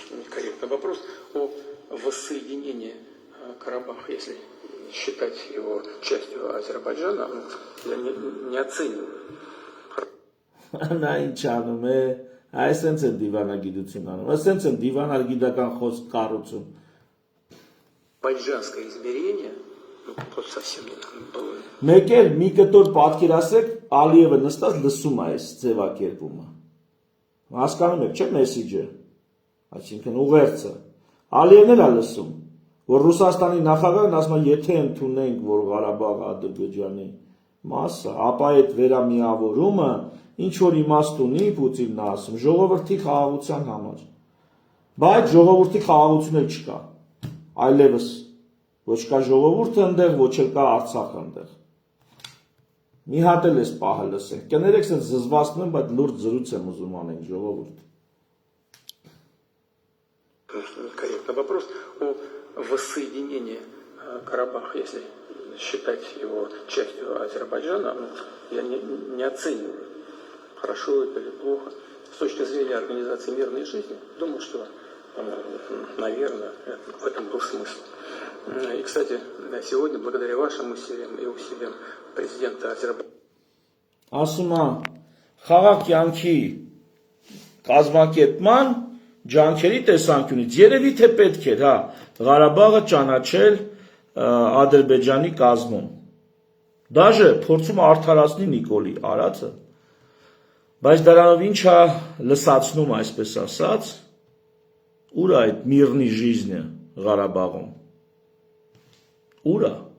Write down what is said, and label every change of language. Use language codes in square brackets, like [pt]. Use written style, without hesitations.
[ru] Корректный вопрос о воссоединении Карабаха, если считать его частью Азербайджана, я не оцениваю. [hy] Նա ինչ անում է, այսենց են դիվանագիտություն անում, այսենց են դիվանագիտական խոսք կառուցում։ [ru] Азербайджанское измерение, вот совсем было. [hy] Մեկ էլ մի կտոր պատկերացրեք, Ալիևը նստած լսում է այս ձևակերպումը։ Հասկանում եք, չէ՞ մեսիջը, այսինքն ուղերձը։ Ալիևն էլ է լսում, որ Ռուսաստանի նախագահն ասում է, եթե ընդունենք, որ Ղարաբաղը Ադրբեջանի մաս է, ապա այդ վերամիավորումը ինչ որ իմաստ ունի, Պուտինն է ասում, ժողովրդի խաղաղության համար։ Բայց ժողովրդի խաղաղություն էլ չկա։ Այլևս ոչ կա ժողովուրդը ընդեղ, ոչ էլ կա Արցախը ընդեղ։ Մի հատ էլ էս պահը լսենք։ Կներեք, սենց զզվացնում եմ, բայց լուրջ զրույց եմ ուզում անենք, ժողովուրդ։ [ru] Корректный вопрос о воссоединении Карабаха, если считать его частью Азербайджана, я не оцениваю, хорошо это или плохо. С точки зрения организации мирной жизни, думаю, что, наверное, в этом был смысл. И, кстати, сегодня, благодаря вашим усилиям и усилиям президента Азербайджана, [hy] ասում է խաղաղ կյանքի կազմակերպման ջանքերի տեսանկյունից երևի թե պետք էր, հա, Ղարաբաղը ճանաչել Ադրբեջանի կազմում։ Դաժե փորձում արդարացնի Նիկոլի արածը, բայց դրանով ինչա լսացնում, այսպես ասած, ուր է այդ [ru] միրնի жизнь [hy] Ղարաբաղում։ Ուր է։